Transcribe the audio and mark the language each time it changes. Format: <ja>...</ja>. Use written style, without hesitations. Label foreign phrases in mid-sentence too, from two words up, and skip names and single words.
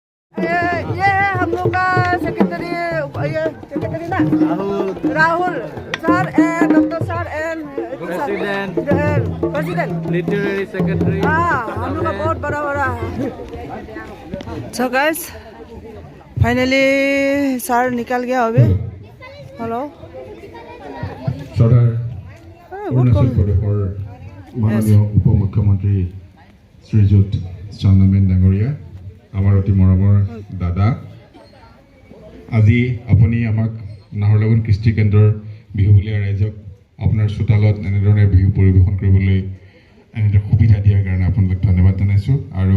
<hi>ये है हम लोग का सेक्रेटरी, ये सेक्रेटरी ना राहुल सर</hi> <en>and doctor sir and president literary secretary.</en> <hi>हाँ, हम लोग का बहुत बड़ा बड़ा है।</hi> <en>So guys,</en> <hi>फाइनली सर निकल गया अभी। हेलो</hi> <as>চৰ্দাৰ অৰুণাচল প্ৰদেশৰ মাননীয় উপ মুখ্যমন্ত্ৰী শ্ৰীযুত চান্দামেন ডাঙৰীয়া, আমাৰ অতি মৰমৰ দাদা, আজি আপুনি আমাক নাহৰলাগুন কৃষ্টি কেন্দ্ৰৰ বিহুবলীয়া ৰাইজক আপোনাৰ চোতালত এনেধৰণে বিহু পৰিৱেশন কৰিবলৈ এনেদৰে সুবিধা দিয়াৰ কাৰণে আপোনাক ধন্যবাদ জনাইছোঁ। আৰু</as>